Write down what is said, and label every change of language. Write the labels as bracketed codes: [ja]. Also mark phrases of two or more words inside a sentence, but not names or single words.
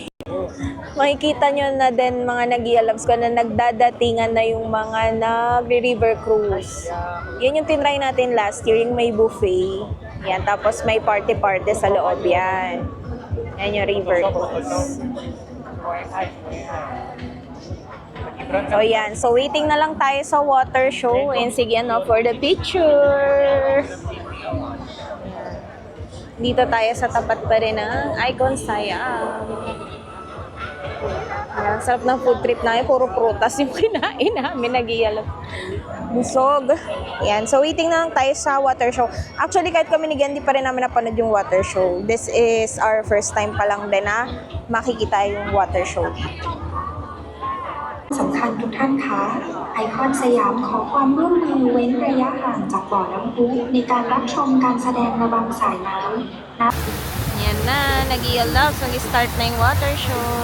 [tl] Makikita nyo na din mga nag-loves ko na nagdadatingan na yung mga nag- [en] river cruise. [tl] Yan yung tinry natin [en] last year, [tl] yung may buffet. Yan, tapos may party-party sa loob yan. Yan yung [en] river cruise. [tl] So yan, so waiting na lang tayo sa [en] water show. [tl] And sige, no, [en] for the picture. [tl] Dito tayo sa tapat pa rin ng Icon Siam. Ayan, sarap ng [en] food trip [tl] namin. Puro prutas yung kinain namin. Nag-ialap. Busog. Ayan. So, waiting na lang tayo sa [en] water show. [tl] Actually, kahit kami ni Gandhi pa rin namin napanood yung [en] water show. This is our first time [tl] pa lang din na makikita yung [en] water show. [th] สำคัญทุกท่านคะไอคอนสยามขอความร่วมมือเว้นระยะห่างจากบ่อน้ำพุในการรับชมการแสดงระบำสายน้ำ [tl] Yan na. Nag-ialap. Nag-start na yung [en] water show.